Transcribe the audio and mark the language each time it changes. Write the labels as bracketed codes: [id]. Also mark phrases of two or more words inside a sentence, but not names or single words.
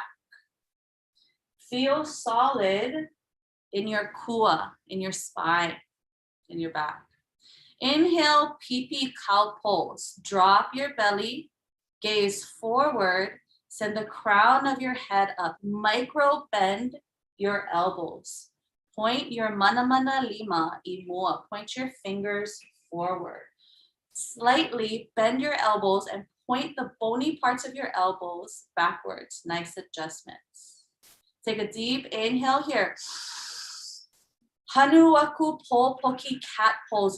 [en] Feel solid in your kua, in your spine, in your back. Inhale, pee-pee cow pose. Drop your belly, gaze forward, send the crown of your head up. Micro bend your elbows. Point your [haw] mana mana lima I mua. [en] Point your fingers forward. Slightly bend your elbows and point the bony parts of your elbows backwards. Nice adjustments. Take a deep inhale here. [haw] Hanu aku po poki [en] cat pose.